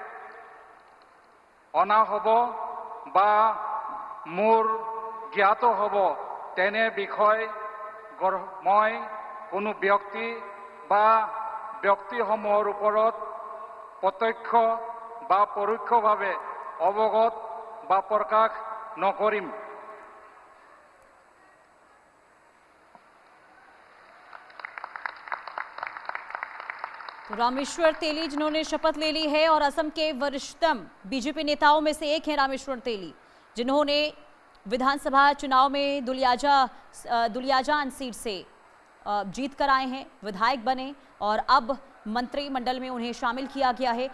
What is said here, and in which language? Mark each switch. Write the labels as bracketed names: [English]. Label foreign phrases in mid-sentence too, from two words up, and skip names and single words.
[Assamese] অনা হ'ব বা মোৰ জ্ঞাত হ'ব তেনে বিষয় মই কোনো ব্যক্তি বা ব্যক্তিসমূহৰ ওপৰত প্ৰত্যক্ষ বা পৰোক্ষভাৱে অৱগত বা প্ৰকাশ নকৰিম। [Hindi] तो रामेश्वर तेली जिन्होंने शपथ ले ली है और असम के वरिष्ठतम बीजेपी नेताओं में से एक हैं रामेश्वर तेली, जिन्होंने विधानसभा चुनाव में दुलियाजान सीट से जीत कर आए हैं, विधायक बने और अब मंत्रिमंडल में उन्हें शामिल किया गया है।